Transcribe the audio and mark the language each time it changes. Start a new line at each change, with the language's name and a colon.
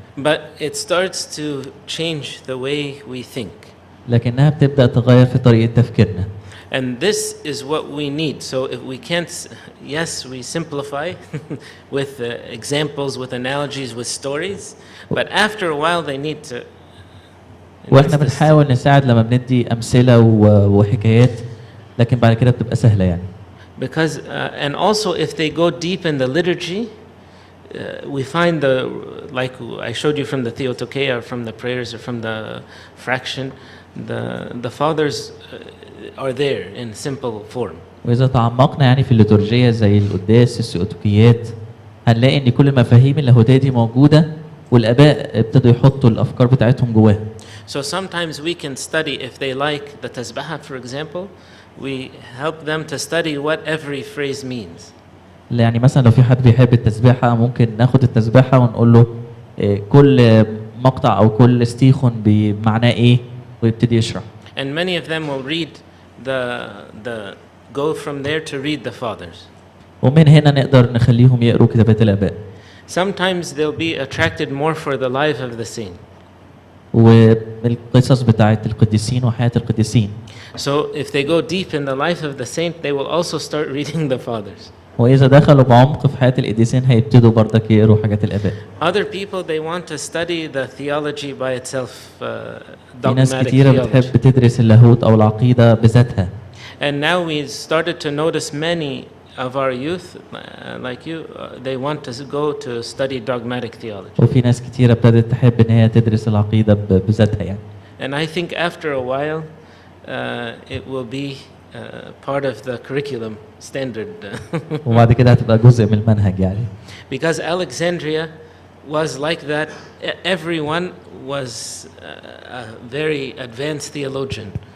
English: But it starts to change the way we think.
Arabic: لكنها بتبدأ تغير في طريقة تفكيرنا.
English: And this is what we need. So if we can't, yes, we simplify with examples, with analogies, with stories. But after a while, they need to.
Arabic: واحنا بنحاول نساعد لما بندي أمثلة وحكايات، لكن بعد كده بتبقى سهلة يعني.
English: Because and also if they go deep in the liturgy, we find like I showed you from the Theotokea or from the prayers or from the fraction, the fathers are there in simple form.
Arabic: وإذا تعمقنا يعني في الليتورجية زي القداس السيوتوكيات، هنلاقي إن كل المفاهيم اللاهوتية دي موجودة، والآباء ابتدوا يحطوا الأفكار بتاعتهم جواها.
English: So sometimes we can study, if they like the tasbaha, for example, we help them to study what every phrase means.
Arabic: يعني مثلا لو في حد بيحب التسبيحة، ممكن ناخد التسبيحة ونقول له كل مقطع أو كل ستيخون بمعناه إيه، ويبتدي يشرح.
English: And many of them will read the go from there to read the fathers.
Arabic: ومن هنا نقدر نخليهم يقروا كتابات الآباء.
English: Sometimes they'll be attracted more for the life of the saint.
Arabic: والقصص بتاعت القديسين وحياة القديسين.
English: So if they go deep in the life of the saint, they will also start reading the fathers.
Arabic: وإذا دخلوا بعمق في حياة القديسين هيبتدوا برضك يقروا حاجات الآباء.
English: Other people they want to study the theology by itself,
Arabic: في ناس
English: dogmatic
Arabic: كتيرة
English: theology.
Arabic: بتحب تدرس اللاهوت أو العقيدة بذاتها.
English: And now we started to notice many of our youth, like you, they want to go to study dogmatic theology.
Arabic: وفي ناس كتيرة ابتدت تحب إن هي تدرس العقيدة بذاتها يعني.
English: And I think after a while, it will be part of the curriculum standard.
Arabic: وبعد كده هتبقى جزء من المنهج يعني.
English: Because Alexandria was like that. Everyone was a very advanced theologian.